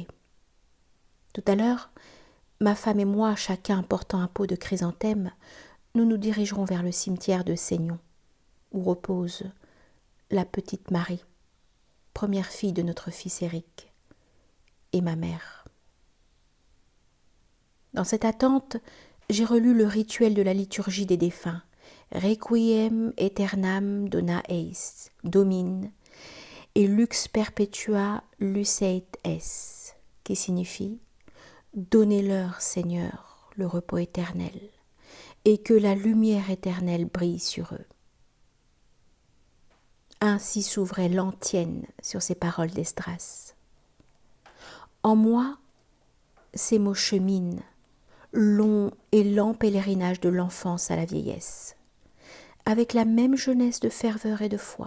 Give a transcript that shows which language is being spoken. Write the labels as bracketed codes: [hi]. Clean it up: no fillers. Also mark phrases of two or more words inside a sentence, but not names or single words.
[fr] Tout à l'heure, ma femme et moi, chacun portant un pot de chrysanthème, nous nous dirigerons vers le cimetière de Seignon, où repose la petite Marie, première fille de notre fils Éric, et ma mère. Dans cette attente, j'ai relu le rituel de la liturgie des défunts, [la] Requiem aeternam dona eis, Domine, et Lux perpetua lucet es, [fr] qui signifie « Donnez-leur, Seigneur, le repos éternel, et que la lumière éternelle brille sur eux. » Ainsi s'ouvrait l'antienne sur ces paroles d'Esdras. En moi, ces mots cheminent, long et lent pèlerinage de l'enfance à la vieillesse, avec la même jeunesse de ferveur et de foi.